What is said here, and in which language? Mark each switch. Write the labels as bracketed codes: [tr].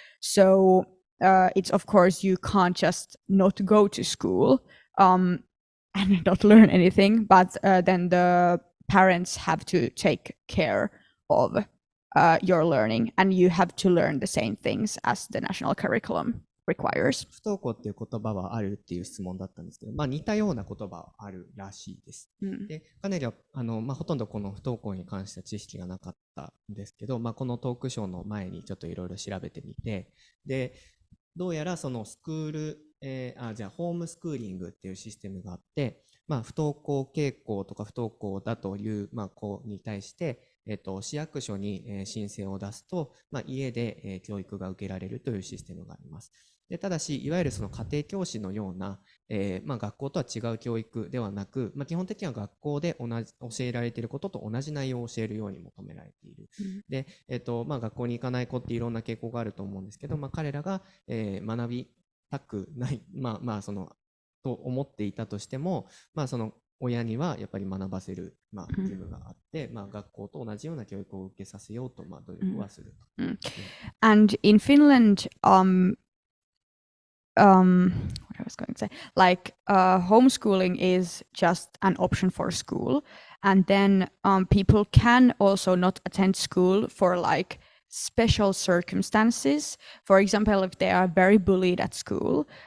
[en] So it's, of course, you can't just not go to school and not learn anything, but then the parents have to take care of your learning, and you have to learn the same things as the national curriculum requires. [ja] 不登校っていう言葉はあるっていう質問だったんですけど、似たような言葉はあるらしいです。で、カネリはほとんどこの不登校に関して知識がなかったんですけど、このトークショーの前にちょっといろいろ調べてみて、で、どうやらそのスクール、ホームスクーリングっていうシステムがあって、不登校傾向とか不登校だという、子に対して、市役所に、申請を出すと、家で、教育が受けられるというシステムがあります。でただし、いわゆるその家庭教師のような、学校とは違う教育ではなく、基本的には学校で教えられていることと同じ内容を教えるように求められている。で、学校に行かない子っていろんな傾向があると思うんですけど、彼らが、学びたくない、と思っていたとしても、その親にはやっぱり学ばせる、義務があって、学校と同じような教育を受けさせようと、努力はすると。 [en] And in Finland, what I was going to say, homeschooling is just an option for school, and then people can also not attend school for special circumstances. For example, if they are very bullied at school,